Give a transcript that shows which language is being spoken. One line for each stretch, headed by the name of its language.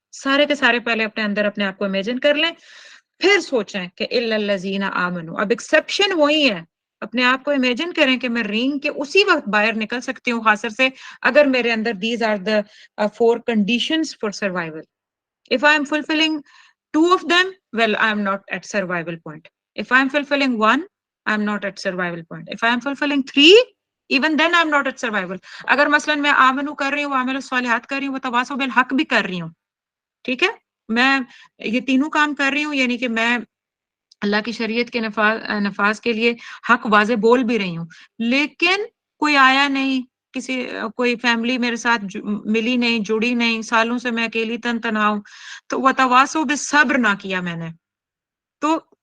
Urdu: سارے کے سارے پہلے اپنے اندر اپنے آپ کو امیجن کر لیں، پھر سوچیں کہ
Arabic: الا الذین آمنوا.
Urdu: اب ایکسیپشن وہی ہے. اپنے آپ کو امیجن کریں کہ میں رینگ کے اسی وقت باہر نکل سکتی ہوں خاصر سے اگر میرے اندر
English: These are the 4 conditions for survival. If I am fulfilling 2 of them, well, I am not at survival point. If I am fulfilling 1, I am not at survival point. If I am fulfilling 3, even then I am not at survival.
Urdu: اگر مثلا میں آمنو کر رہی ہوں، عامل الصالحات کر رہی ہوں،
Arabic: وتواصوا بالحق
Urdu: بھی کر رہی ہوں، ٹھیک ہے، میں یہ تینوں کام کر رہی ہوں، یعنی کہ میں اللہ کی شریعت کے نفاذ کے لیے حق واضح بول بھی رہی ہوں، لیکن کوئی آیا نہیں، کوئی فیملی میرے ساتھ ملی نہیں، جڑی نہیں، سالوں سے میں اکیلی تن تنہا ہوں، تو
Arabic: وتواصوا بالصبر
Urdu: نہ کیا میں نے، تو